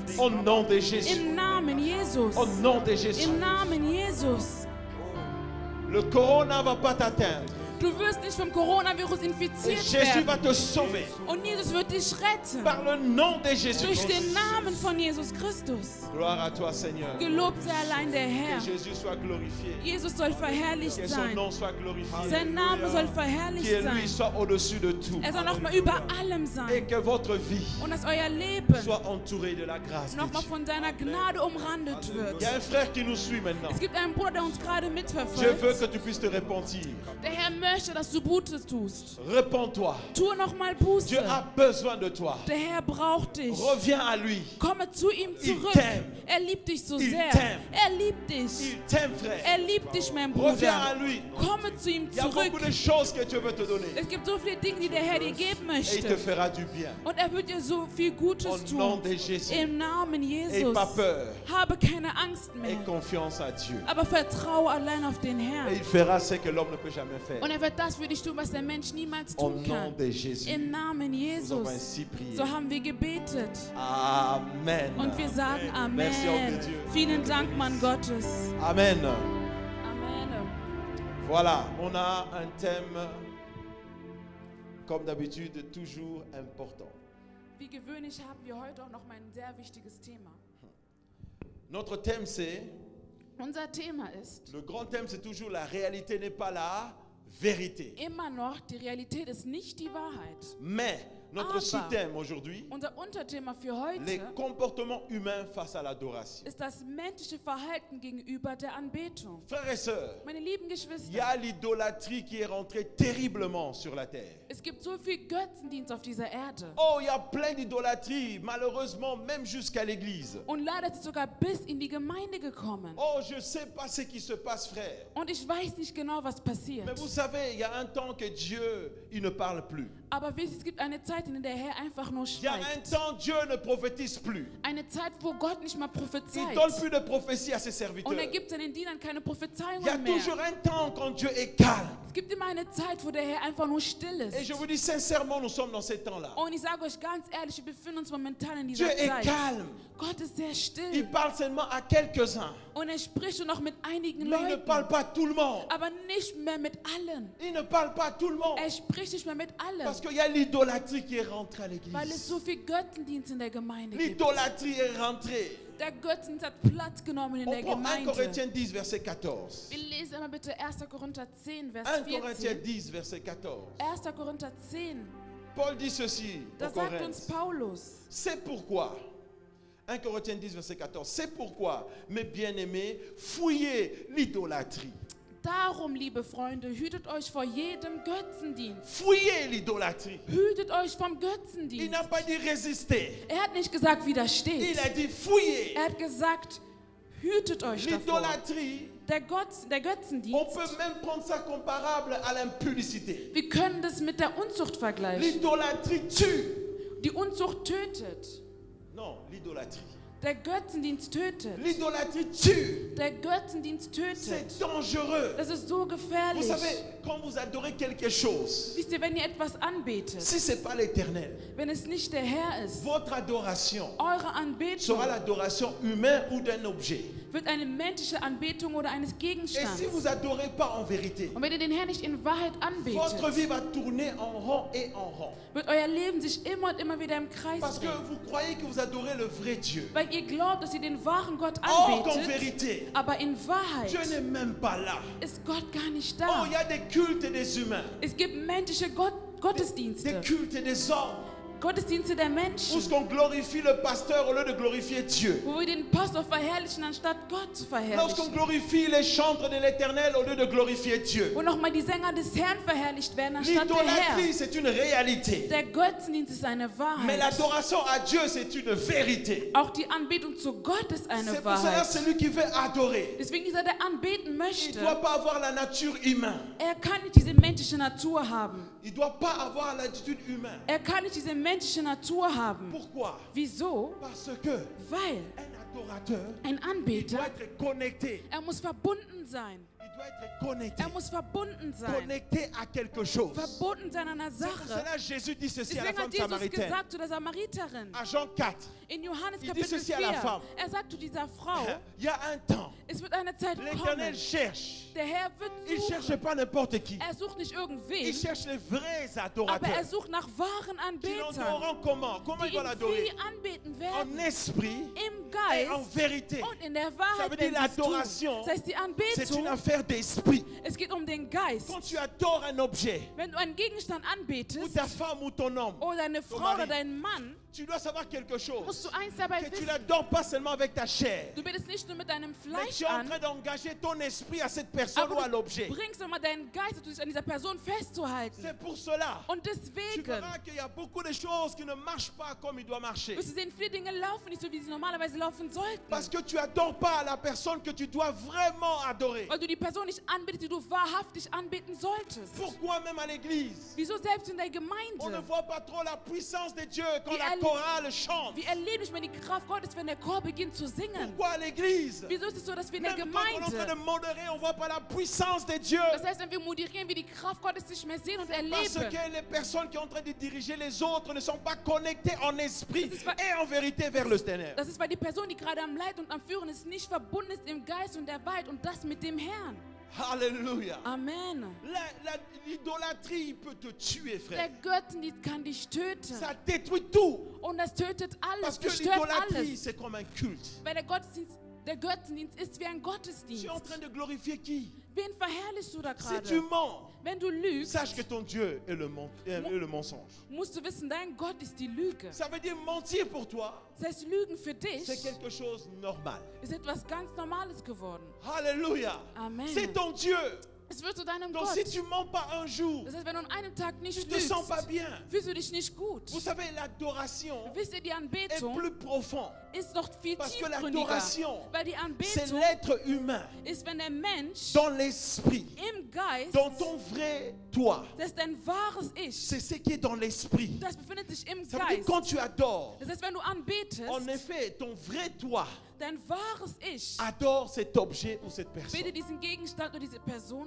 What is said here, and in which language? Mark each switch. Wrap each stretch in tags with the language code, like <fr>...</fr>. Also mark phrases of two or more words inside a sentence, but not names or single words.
<fr>Au nom de Jésus.</fr> <de>Im Namen Jesus.</de> <fr>Au nom de Jésus.</fr> <de>Im Namen Jesus.</de> <fr>Le corona ne va pas t'atteindre.</fr> <de>Du wirst nicht vom Coronavirus</de> <fr>Et</fr> <de>infiziert</de> <fr>Jésus va</fr> <de>werden.</de> <fr>te sauver.</fr> <de>Und Jesus wird dich retten.</de> <fr>Par le nom de Jésus.</fr> <de>Durch den Namen von Jesus Christus.</de> <fr>Gloire à toi, Seigneur.</fr> <de>Gelobt sei allein der Herr.</de> <fr>Que Jésus soit glorifié.</fr> <de>Jesus soll verherrlicht</de> <fr>Que son</fr> <de>sein.</de> <fr>nom soit glorifié.</fr> <de>Sein Name soll verherrlicht</de> <fr>Que</fr> <de>sein.</de> <fr>lui soit au-dessus de tout.</fr> <de>Er soll nochmal über allem</de> <fr>Et</fr> <de>sein.</de> <fr>que votre vie</fr> <de>Und dass euer Leben</de> <fr>soit entourée de la grâce de</fr> <de>nochmal</de> <fr>Dieu.</fr> <de>von seiner Gnade umrandet</de> <fr>Il</fr> <de>wird.</de> <fr>y a un frère qui nous suit maintenant.</fr> <de>Es gibt einen Bruder, der uns gerade</de> <fr>Je veux</fr> <de>mitverfolgt.</de> <fr>que tu puisses te repentir.</fr> <de>Der Herr möchte, dass du Gutes tust.</de> <fr>Repends-toi.</fr> <de>Tue nochmal</de> <fr>Dieu</fr> <de>Buße.</de> <fr>a besoin de toi.</fr> <de>Der Herr braucht dich.</de> <fr>Reviens à lui.</fr> <de>Komme zu ihm</de> <fr>Il</fr> <de>zurück.</de> <fr>t'aime.</fr> <de>Er liebt dich so</de> <fr>Il</fr> <de>sehr.</de> <fr>t'aime.</fr> <de>Er liebt dich.</de> <fr>Il t'aime, frère.</fr> <de>Er liebt dich, mein</de> <fr>Reviens à</fr> <de>Bruder.</de> <fr>lui.</fr> <de>Komme zu ihm</de> <fr>Il y a</fr> <de>zurück.</de> <fr>beaucoup de choses que Dieu veut te donner.</fr> <de>Es gibt so viele Dinge, die der Herr dir geben</de> <fr>Et il te</fr> <de>möchte.</de> <fr>fera du bien.</fr> <de>Und er wird dir so viel Gutes</de> <fr>Au nom</fr> <de>tun.</de> <fr>de Jésus.</fr> <de>Im Namen</de> <fr>N'aie</fr> <de>Jesus.</de> <fr>pas peur.</fr> <de>Habe keine Angst</de> <fr>Aie</fr> <de>mehr.</de> <fr>confiance à Dieu.</fr> <de>Aber vertraue allein auf den</de> <fr>Et</fr> <de>Herrn.</de> <fr>il fera ce que l'homme ne peut jamais faire.</fr> <de>Und er wird das für dich tun, was der Mensch niemals</de> <fr>Au</fr> <de>tun</de> <fr>nom</fr> <de>kann.</de> <fr>de Jésus.</fr> <de>Im Namen</de> <fr>Nous avons</fr> <de>Jesus.</de> <fr>ainsi prié.</fr> <de>So haben wir gebetet.</de> <fr>Amen.</fr> <de>Und wir sagen Amen.</de> <fr>Merci, Homme de Dieu.</fr> <de>Vielen Dank, Mann Gottes.</de> <fr>Amen.</fr> <de>Amen.</de> <fr>Voilà, on a un thème, comme d'habitude, toujours important.</fr> <de>Wie gewöhnlich haben wir heute auch noch mal ein sehr wichtiges Thema.</de> <fr>Notre thème, c'est,</fr> <de>Unser Thema ist</de> <fr>le grand thème, c'est toujours la réalité n'est pas la vérité.</fr> <de>immer noch, die Realität ist nicht die Wahrheit.</de> <fr>Mais notre</fr> <de>Aber</de> <fr>sous-thème aujourd'hui,</fr> <de>Unser Unterthema für</de> <fr>les</fr> <de>heute</de> <fr>comportements humains face à l'adoration.</fr> <de>ist das menschliche Verhalten gegenüber der Anbetung.</de> <fr>Frères et sœurs,</fr> <de>Meine lieben</de> <fr>il y</fr> <de>Geschwister,</de> <fr>a l'idolâtrie qui est rentrée terriblement sur la terre.</fr> <de>es gibt so viel Götzendienst auf dieser Erde.</de> <fr>Oh, il y a plein d'idolâtrie, malheureusement, même jusqu'à l'église.</fr> <de>Und leider ist es sogar bis in die Gemeinde gekommen.</de> <fr>Oh, je ne sais pas ce qui se passe, frère.</fr> <de>Und ich weiß nicht genau, was</de> <fr>Mais</fr> <de>passiert.</de> <fr>vous savez, il y a un temps que Dieu, il ne parle plus.</fr> <de>Aber wisst ihr, es gibt eine Zeit, in der der Herr einfach nur</de> <fr>Il y a un</fr> <de>schweigt.</de> <fr>temps, Dieu ne prophétise plus.</fr> <de>Eine Zeit, wo Gott nicht mehr</de> <fr>Il</fr> <de>prophezeit.</de> <fr>donne plus de prophétie à ses</fr> <de>Und er</de> <fr>serviteurs.</fr> <de>gibt seinen Dienern keine</de> <fr>Il y a</fr> <de>Prophezeiungen</de> <fr>toujours</fr> <de>mehr.</de> <fr>un temps quand Dieu est calme.</fr> <de>Es gibt immer eine Zeit, wo der Herr einfach nur still</de> <fr>Et je</fr> <de>ist.</de> <fr>vous dis sincèrement, nous sommes dans ces temps-là.</fr> <de>Und ich sage euch ganz ehrlich, wir befinden uns momentan in</de> <fr>Dieu</fr> <de>dieser</de> <fr>est</fr> <de>Zeit.</de> <fr>calme.</fr> <de>Gott ist sehr</de> <fr>Il</fr> <de>still.</de> <fr>parle seulement à quelques-uns.</fr> <de>Und er spricht nur noch mit einigen</de> <fr>Mais il ne parle</fr> <de>Leuten.</de> <fr>pas à tout le monde.</fr> <de>Aber nicht mehr mit allen.</de> <fr>Il ne parle pas à tout le monde.</fr> <de>Er spricht nicht mehr mit</de> <fr>Parce</fr> <de>allen.</de> <fr>qu'il y a l'idolâtrie qui est rentrée à</fr> <de>Weil es</de> <fr>l'église.</fr> <de>so viel Götzendienst in der Gemeinde gibt.</de> <fr>L'idolâtrie est rentrée.</fr> <de>Der Götzendienst hat Platz genommen in</de> <fr>On</fr> <de>der</de> <fr>prend 1</fr> <de>Gemeinde.</de> <fr>Corinthiens 10, verset 14.</fr> <de>Wir lesen einmal bitte 1. Korinther 10,</de> <fr>Vers 1 Corinthiens 14. 10, verset 14.</fr> <de>1. Korinther 10,</de> <fr>Paul dit ceci</fr> <de>da</de> <fr>aux</fr> <de>sagt uns</de> <fr>Corinthiens.</fr> <de>Paulus,</de> <fr>C'est pourquoi, 1 Corinthiens 10, verset 14, c'est pourquoi, mes bien-aimés, fouillez l'idolâtrie.</fr> <de>darum, liebe Freunde, hütet euch vor jedem Götzendienst.</de> <fr>Fouillez l'idolâtrie.</fr> <de>Hütet euch vom</de> <fr>Il</fr> <de>Götzendienst.</de> <fr>n'a pas dit résister.</fr> <de>Er hat nicht gesagt, widersteht.</de> <fr>Il a dit fouillez.</fr> <de>Er hat gesagt, hütet euch davor.</de> <fr>L'idolâtrie,</fr> <de>Der</de> <fr>on</fr> <de>Götzendienst,</de> <fr>peut même prendre ça comparable à l'impudicité.</fr> <de>wir können das mit der Unzucht vergleichen.</de> <fr>L'idolâtrie tue.</fr> <de>Die Unzucht tötet.</de> <fr>Non, l'idolâtrie.</fr> <de>Der Götzendienst tötet.</de> <fr>L'idolâtrie tue.</fr> <de>Der Götzendienst tötet.</de> <fr>C'est dangereux.</fr> <de>Das ist so</de> <fr>Vous</fr> <de>gefährlich.</de> <fr>savez, quand vous adorez quelque chose,</fr> <de>Wisst ihr, wenn ihr etwas anbetet,</de> <fr>si ce n'est pas l'éternel,</fr> <de>wenn es nicht der Herr ist,</de> <fr>votre adoration</fr> <de>eure Anbetung</de> <fr>sera l'adoration humaine ou d'un objet.</fr> <de>wird eine menschliche Anbetung oder eines</de> <fr>Et si</fr> <de>Gegenstands.</de> <fr>vous n'adorez pas en vérité,</fr> <de>Und wenn ihr den Herrn nicht in Wahrheit</de> <fr>votre</fr> <de>anbetet,</de> <fr>vie va tourner en rond et en rond.</fr> <de>wird euer Leben sich immer und immer wieder im Kreis</de> <fr>Parce que</fr> <de>drehen.</de> <fr>vous croyez que vous adorez le vrai Dieu.</fr> <de>Weil ihr glaubt, dass ihr den wahren Gott</de> <fr>Or qu'en</fr> <de>anbetet,</de> <fr>vérité,</fr> <de>aber in Wahrheit</de> <fr>Dieu n'est même pas là.</fr> <de>ist Gott gar nicht</de> <fr>Oh,</fr> <de>da.</de> <fr>il y a des cultes des humains,</fr> <de>Es gibt menschliche</de> <fr>des</fr> <de>Gottesdienste,</de> <fr>cultes des hommes,</fr> <de>Gottesdienste der</de> <fr>où</fr> <de>Menschen,</de> <fr>ce qu'on glorifie le pasteur au lieu de glorifier Dieu.</fr> <de>wo wir den Pastor verherrlichen, anstatt Gott zu</de> <fr>Lorsqu'on</fr> <de>verherrlichen.</de> <fr>glorifie les chantres de l'éternel au lieu de glorifier Dieu.</fr> <de>Wo nochmal die Sänger des Herrn verherrlicht werden, anstatt der</de> <fr>L'idolâtrie,</fr> <de>Herr.</de> <fr>c'est une réalité.</fr> <de>Der Götzendienst ist eine</de> <fr>Mais</fr> <de>Wahrheit.</de> <fr>l'adoration à Dieu, c'est une vérité.</fr> <de>Auch die Anbetung zu Gott ist eine</de> <fr>C'est pour cela</fr> <de>Wahrheit.</de> <fr>celui qui veut adorer,</fr> <de>Deswegen dieser, der anbeten</de> <fr>il ne</fr> <de>möchte,</de> <fr>doit pas avoir la nature humaine.</fr> <de>er kann nicht diese menschliche Natur haben.</de> <fr>Il ne doit pas avoir l'attitude humaine.</fr> <de>Er kann nicht diese menschliche Natur haben.</de> <fr>Pourquoi?</fr> <de>Wieso?</de> <fr>Parce que</fr> <de>Weil</de> <fr>un adorateur,</fr> <de>ein</de> <fr>il</fr> <de>Anbeter,</de> <fr>doit être connecté.</fr> <de>er muss verbunden sein.</de> <fr>Il il doit être connecté.</fr> <de>muss verbunden sein.</de> <fr>Connecté à quelque chose.</fr> <de>Verbunden sein an einer</de> <fr>C'est pour</fr> <de>Sache.</de> <fr>cela que Jésus dit ceci à la</fr> <de>Deswegen</de> <fr>femme</fr> <de>hat Jesus</de> <fr>samaritaine.</fr> <de>gesagt zu der Samariterin,</de> <fr>À Jean 4,</fr> <de>in Johannes</de> <fr>Il dit</fr> <de>Kapitel</de> <fr>ceci</fr> <de>4,</de> <fr>à la femme.</fr> <de>sagt zu dieser Frau,</de> <fr>il y a un temps,</fr> <de>es wird eine Zeit kommen,</de> <fr>l'Éternel cherche.</fr> <de>der Herr wird</de> <fr>Il ne cherche</fr> <de>suchen.</de> <fr>pas n'importe qui.</fr> <de>Sucht nicht</de> <fr>Il</fr> <de>irgendwen,</de> <fr>cherche les vrais</fr> <de>aber</de> <fr>adorateurs.</fr> <de>sucht nach wahren</de> <fr>Qui</fr> <de>Anbetern,</de> <fr>l'adoreront comment? Comment</fr> <de>die</de> <fr>ils vont</fr> <de>ihn</de> <fr>l'adorer?</fr> <de>wie anbeten</de> <fr>En</fr> <de>werden,</de> <fr>esprit</fr> <de>im</de> <fr>et en</fr> <de>Geist</de> <fr>vérité.</fr> <de>und in der</de> <fr>Ça veut</fr> <de>Wahrheit,</de> <fr>dire</fr> <de>wenn sie es tun.</de> <fr>l'adoration,</fr> <de>Das heißt, die</de> <fr>c'est une</fr> <de>Anbetung,</de> <fr>affaire d'esprit.</fr> <de>es geht um den Geist.</de> <fr>Quand tu adores un objet,</fr> <de>Wenn du einen Gegenstand</de> <fr>ou</fr> <de>anbetest,</de> <fr>ta femme ou ton homme,</fr> <de>oder deine</de> <fr>ton</fr> <de>Frau oder</de> <fr>mari,</fr> <de>deinen Mann,</de> <fr>tu dois savoir quelque chose.</fr> <de>musst du eins dabei</de> <fr>Que tu</fr> <de>wissen.</de> <fr>l'adores pas seulement avec ta chair,</fr> <de>Du betest nicht nur mit deinem</de> <fr>mais tu</fr> <de>Fleisch</de> <fr>es en</fr> <de>an,</de> <fr>train d'engager ton esprit à cette personne ou à</fr> <de>aber</de> <fr>l'objet.</fr> <de>du bringst immer deinen Geist, dich an dieser Person festzuhalten.</de> <fr>C'est pour cela.</fr> <de>Und</de> <fr>Tu</fr> <de>deswegen</de> <fr>verras qu'il y a beaucoup de choses qui ne marchent pas comme il doit marcher.</fr> <de>wirst du sehen, viele Dinge laufen nicht so, wie sie normalerweise laufen sollten.</de> <fr>Parce que tu n'adores pas la personne que tu dois vraiment adorer.</fr> <de>Weil du die Person nicht anbetest, die du wahrhaftig anbeten solltest.</de> <fr>Pourquoi même à l'église,</fr> <de>Wieso selbst in der</de> <fr>on ne</fr> <de>Gemeinde?</de> <fr>voit pas trop la puissance de Dieu quand</fr> <de>Wie</de> <fr>la</fr> <de>erle-</de> <fr>chorale chante?</fr> <de>Wir erleben nicht mehr die Kraft Gottes, wenn der Chor beginnt zu singen.</de> <fr>Pourquoi à l'église,</fr> <de>Wieso ist es so, dass wir in der</de> <fr>même quand on est en train de</fr> <de>Gemeinde,</de> <fr>modérer, on ne voit pas la puissance de Dieu?</fr> <de>das heißt, wenn wir moderieren, wir die Kraft Gottes nicht mehr sehen und</de> <fr>Parce</fr> <de>erleben?</de> <fr>que les personnes qui sont en train de diriger les autres ne sont pas connectées en esprit</fr> <de>Das ist, weil-</de> <fr>et en vérité vers le Ténèbre.</fr> <de>Das ist, weil die Person, die gerade am Leid und am Führen ist, nicht verbunden ist im Geist und der Wahrheit und das mit dem Herrn.</de> <fr>Alléluia.</fr> <de>Amen.</de> <fr>L'idolâtrie peut te tuer,</fr> <de>Der</de> <fr>frère.</fr> <de>Götzendienst kann dich töten.</de> <fr>Ça détruit tout.</fr> <de>Und das tötet</de> <fr>Parce</fr> <de>alles,</de> <fr>que</fr> <de>zerstört</de> <fr>l'idolâtrie,</fr> <de>alles.</de> <fr>c'est comme un culte.</fr> <de>Weil der Götzendienst ist wie ein</de> <fr>Tu es en</fr> <de>Gottesdienst.</de> <fr>train de glorifier qui?</fr> <de>Wen verherrlichst du da</de> <fr>Si tu</fr> <de>gerade?</de> <fr>mens,</fr> <de>Wenn du lügst,</de> <fr>sache que ton Dieu est le mensonge.</fr> <de>musst du wissen, dein Gott ist die Lüge.</de> <fr>Ça veut dire mentir pour toi,</fr> <de>Das heißt, Lügen für dich</de> <fr>c'est quelque chose de normal.</fr> <de>ist etwas ganz Normales geworden.</de> <fr>Alléluia.</fr> <de>Amen.</de> <fr>C'est ton Dieu.</fr> <de>Es wird zu deinem</de> <fr>Donc</fr> <de>Gott.</de> <fr>si tu mens pas un jour,</fr> <de>Das heißt, wenn du an einem Tag</de> <fr>tu</fr> <de>nicht</de> <fr>te sens pas</fr> <de>lügst,</de> <fr>bien.</fr> <de>fühlst du dich nicht gut.</de> <fr>Vous savez, l'adoration</fr> <de>Wisst ihr, die</de> <fr>est</fr> <de>Anbetung</de> <fr>plus profonde.</fr> <de>ist noch viel</de> <fr>Parce que</fr> <de>tiefgründiger.</de> <fr>l'adoration,</fr> <de>Weil die</de> <fr>C'est</fr> <de>Anbetung</de> <fr>l'être humain</fr> <de>ist, wenn der Mensch</de> <fr>dans l'esprit,</fr> <de>im Geist,</de> <fr>dans ton vrai toi.</fr> <de>das ist dein wahres Ich,</de> <fr>C'est ce qui est dans l'esprit.</fr> <de>das befindet sich im</de> <fr>Ça veut dire</fr> <de>Geist.</de> <fr>quand tu adores,</fr> <de>Das heißt, wenn du anbetest,</de> <fr>en effet, ton vrai toi</fr> <de>dein wahres Ich</de> <fr>adore cet objet ou cette personne.</fr> <de>bete diesen Gegenstand oder diese Person</de>